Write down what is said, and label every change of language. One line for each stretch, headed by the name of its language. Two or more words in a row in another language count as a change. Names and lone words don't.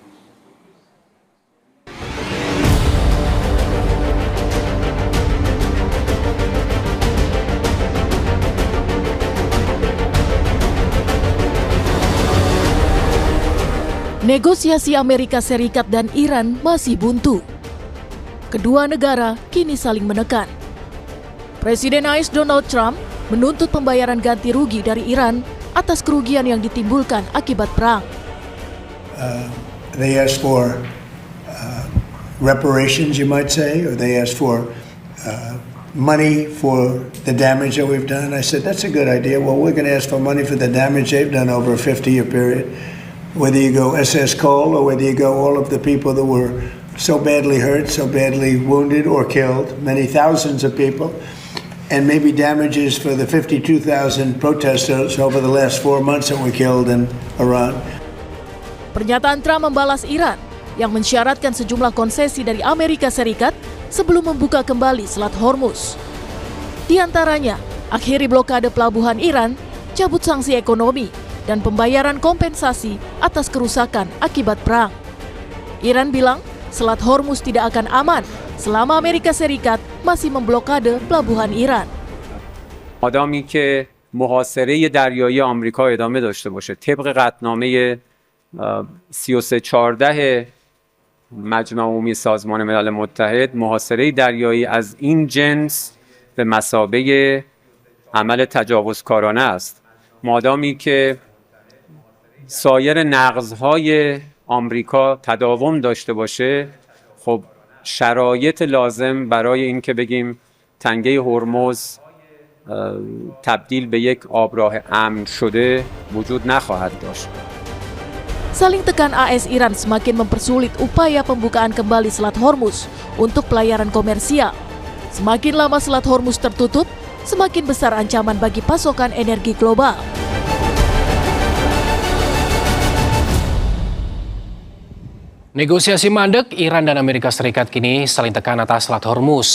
Indonesian: Negosiasi Amerika Serikat dan Iran masih buntu. Kedua negara kini saling menekan. Presiden AS Donald Trump menuntut pembayaran ganti rugi dari Iran atas kerugian yang ditimbulkan akibat perang.
English: They asked for reparations, you might say, or they asked for money for the damage that we've done. I said, that's a good idea. Well, we're going to ask for money for the damage they've done over a 50-year period. Whether you go SS Cole or whether you go all of the people that were so badly hurt, so badly wounded or killed, many thousands of people, and maybe damages for the 52,000 protesters over the last 4 months that were killed in Iran.
Indonesian: Pernyataan Trump membalas Iran yang mensyaratkan sejumlah konsesi dari Amerika Serikat sebelum membuka kembali Selat Hormuz. Di antaranya, akhiri blokade pelabuhan Iran, cabut sanksi ekonomi, dan pembayaran kompensasi atas kerusakan akibat perang. Iran bilang Selat Hormuz tidak akan aman selama Amerika Serikat masih memblokade pelabuhan Iran.
Persian: آدمی که محاصره دریایی آمریکا ادامه داشته باشه طبق قطعنامه 3314 مجمع عمومی سازمان ملل متحد، محاصره دریایی از این جنس به مثابه عمل تجاوزکارانه است. مادامی که سایر نقض‌های آمریکا تداوم داشته باشه، خب شرایط لازم برای این که بگیم تنگه هرمز تبدیل به یک آبراه امن شده وجود نخواهد داشت.
Indonesian: Saling tekan AS Iran semakin mempersulit upaya pembukaan kembali Selat Hormuz untuk pelayaran komersial. Semakin lama Selat Hormuz tertutup, semakin besar ancaman bagi pasokan energi global. Negosiasi mandek, Iran dan Amerika Serikat kini saling tekan atas Selat Hormuz.